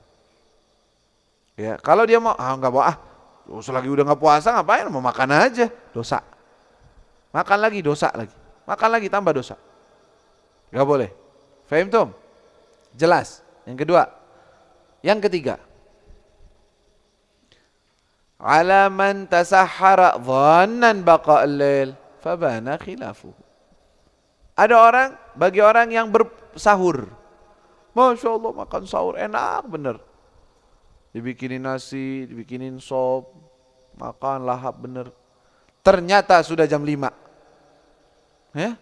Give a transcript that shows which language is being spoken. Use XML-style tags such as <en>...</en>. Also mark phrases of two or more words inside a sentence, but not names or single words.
<id>Ya, kalau dia mau nggak mau selagi udah nggak puasa ngapain, mau makan aja, dosa. Makan lagi dosa lagi. Makan lagi tambah dosa. Nggak boleh.</id> <ar>فهمتم?</ar> <id>Jelas. Yang kedua. Yang ketiga.</id> <ar>على من تسحر ظنا بقاء الليل فبان خلافه.</ar> <id>Ada orang, bagi orang yang bersahur.</id> <ar>ما شاء الله</ar> <id>makan sahur enak bener. Dibikinin nasi, dibikinin sop, makan lahap bener. Ternyata sudah jam 5. Ya?</id>